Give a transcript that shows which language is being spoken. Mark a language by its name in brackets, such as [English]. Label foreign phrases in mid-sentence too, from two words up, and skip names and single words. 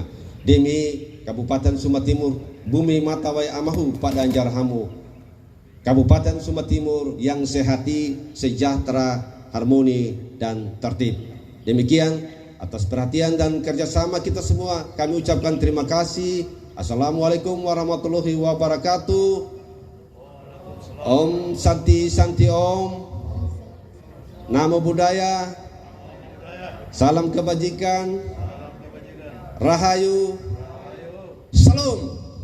[Indonesian] Demi Kabupaten Sumba Timur, bumi [Kambera] matawai amahu pada anjar hamu. [Indonesian] Kabupaten Sumba Timur yang sehati, sejahtera, harmoni dan tertib. Demikian atas perhatian dan kerjasama kita semua kami ucapkan terima kasih. [Arabic] السلام عليكم ورحمة الله وبركاته. [Sanskrit] Om Santi Santi Om. [Pali] Namo Buddhaya. [Indonesian] Salam kebajikan. Rahayu. Salam.